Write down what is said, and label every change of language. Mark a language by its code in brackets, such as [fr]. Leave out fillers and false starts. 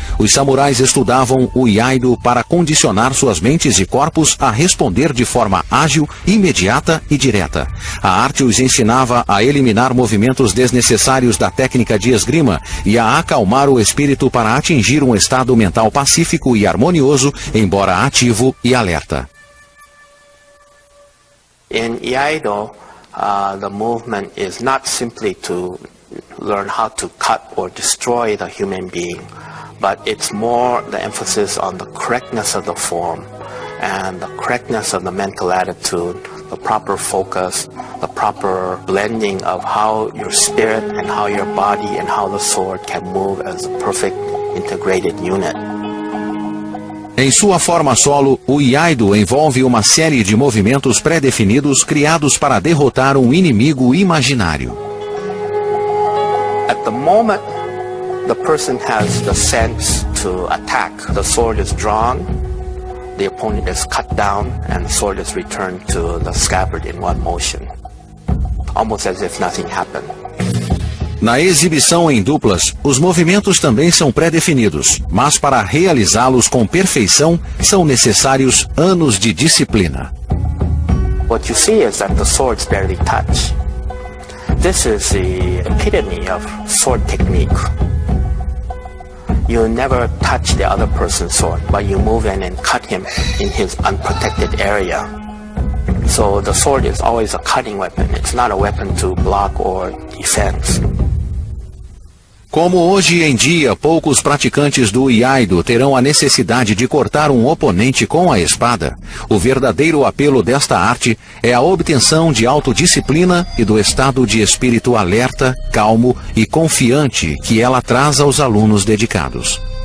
[pt] Os samurais estudavam o Iaido para condicionar suas mentes e corpos a responder de forma ágil, imediata e direta. A arte os ensinava a eliminar movimentos desnecessários da técnica de esgrima e a acalmar o espírito para atingir um estado mental pacífico e harmonioso, embora ativo e alerta. [en] In Iaido, the movement is not simply to learn how to cut or destroy the human being, but it's more the emphasis on the correctness of the form and the correctness of the mental attitude, the proper focus, the proper blending of how your spirit and how your body and how the sword can move as a perfect integrated unit. [pt] Em sua forma solo, o Iaido envolve uma série de movimentos pré-definidos criados para derrotar um inimigo imaginário. [en] At the moment, the person has the sense to attack. The sword is drawn, the opponent is cut down, and the sword is returned to the scabbard in one motion, almost as if nothing happened. [pt] Na exibição em duplas, os movimentos também são pré-definidos, mas para realizá-los com perfeição, são necessários anos de disciplina. [en] What you see is that the swords barely touch. This is the epitome of sword technique. You never touch the other person's sword, but you move in and cut him in his unprotected area. So the sword is always a cutting weapon. It's not a weapon to block or defense. [pt] Como hoje em dia poucos praticantes do Iaido terão a necessidade de cortar um oponente com a espada, o verdadeiro apelo desta arte é a obtenção de autodisciplina e do estado de espírito alerta, calmo e confiante que ela traz aos alunos dedicados.